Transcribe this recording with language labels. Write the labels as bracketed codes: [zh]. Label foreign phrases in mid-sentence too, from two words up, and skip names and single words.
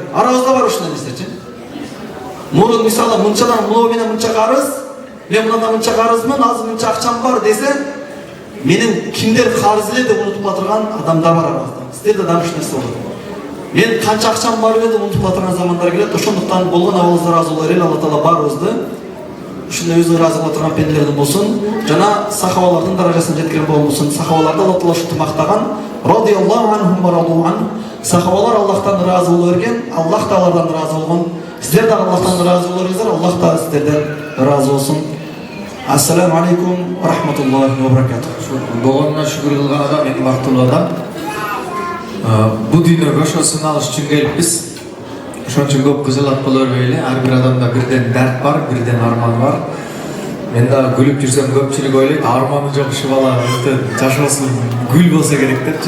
[ky] Арабызда бар ушундай нерселерчи. Мурун мисалы мынчадан мынау менен мынча карыз, мен мындан мынча карызмын, азыр мынча акчам бар десе, менин кимдер карыз эле деп унутуп калдырган адамдар бар арабызда. Сиздерде дагы ушул нерсе болот. Мен канча акчам бар эле деп унутуп калдырган замандар келет. Ошондуктан болгон абалыбызга ыраазы болор эле. Алла Таала баарыбызды ушундай өзү ыраазы боло турган пенделерден болсун. Жана сахабалардын даражасына жеткирген болсун. Сахабаларды Алла Таала ушинтип мактаган. [ar] رضي الله عنهم ورضوا عن. [ky] Сахабалар Аллахтан ыраазы боло берген, Аллах да алардан ыраазы болгон. Сиздер да Аллахтан ыраазы болоңуздар, Аллах да сиздерден ыраазы болсун. [ar] السلام عليكم ورحمة الله وبركاته. [ky] Болгонуна шүгүр кылган адам эң бактылуу адам. Бу дүйнөгө ошосун алыш үчүн келиппиз. Ошон үчүн көп кызылат боло бербейли. Ар бир адамда бирден дарт бар, бирден арман бар. Мен да күлүп жүрсөм көпчүлүк ойлойт, арманы жок ушу бала жашоосу гүл болсо керек депчи.